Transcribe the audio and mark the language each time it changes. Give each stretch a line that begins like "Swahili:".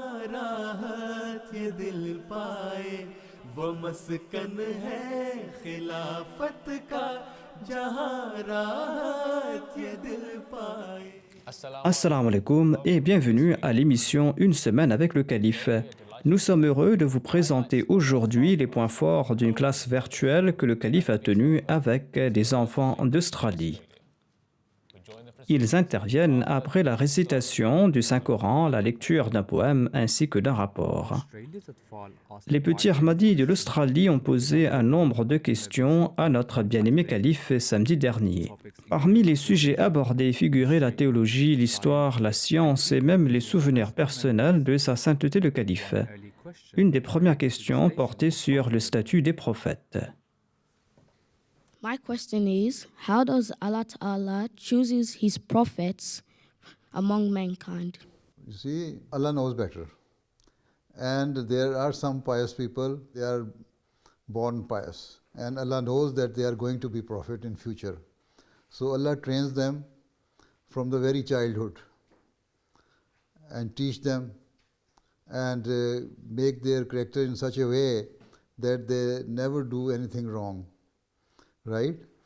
Urdu: راحت یہ دل پائے وہ مسکن ہے خلافت کا جہاں راحت یہ دل پائے.
French: Assalamu alaikum et bienvenue à l'émission Une semaine avec le calife. Nous sommes heureux de vous présenter aujourd'hui les points forts d'une classe virtuelle que le calife a tenue avec des enfants d'Australie. Ils interviennent après la récitation du Saint-Coran, la lecture d'un poème ainsi que d'un rapport. Les petits Ahmadis de l'Australie ont posé un nombre de questions à notre bien-aimé calife samedi dernier. Parmi les sujets abordés figuraient la théologie, l'histoire, la science et même les souvenirs personnels de sa sainteté le calife. Une des premières questions portait sur le statut des prophètes.
English: My question is, how does Allah Ta'ala chooses his prophets among mankind? You see, Allah knows better. And there are some pious people, they are born pious. And Allah knows that they are going to be prophet in future. So Allah trains them from the very childhood and teach them and make their character in such a way that they never do anything wrong. Right?